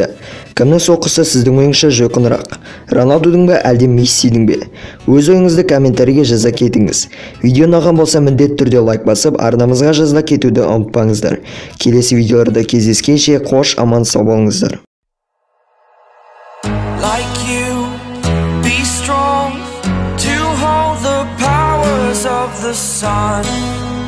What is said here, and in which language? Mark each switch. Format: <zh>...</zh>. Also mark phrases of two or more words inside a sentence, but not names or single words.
<kk>Кімнің соққысы сіздің ойыңызша жойқынырақ? Роналдудың ба әлде Мессидің бе? Өз ойыңызды комментарийге жаза кетіңіз. Видео ұнаған болса міндетті түрде лайк басып, арнамызға жазыла кетуді ұмытпаңыздар. Келесі видеоларда кездескенше қош аман сау болыңыздар.</kk> <en>Like you, be strong to hold the powers of the sun.</en>